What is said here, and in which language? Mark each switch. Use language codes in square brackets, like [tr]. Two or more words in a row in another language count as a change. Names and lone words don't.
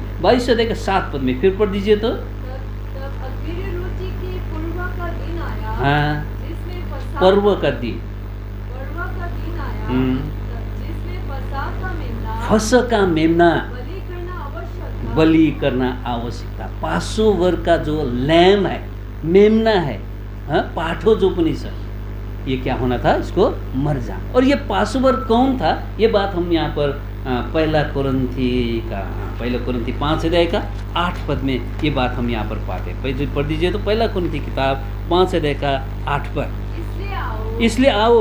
[hi] 22 अध्याय के 7 पद में फिर पढ़ दीजिए तो। हाँ, पर्व का दिन, फसह का मेमना बलि करना आवश्यक था। पासोवर का जो लैम है, मेमना है, हाँ, [ne] पाठो जो पनि छ, [hi] ये क्या होना था, इसको मर जाना। और ये पासओवर कौन था, ये बात हम यहाँ पर पहला कोरिन्थी 5 अध्याय का 8 पद में ये बात हम यहाँ पर पाते हैं। पहले पढ़ दीजिए तो पहला कोरिन्थी किताब 5 अध्याय का 8 पद। इसलिए आओ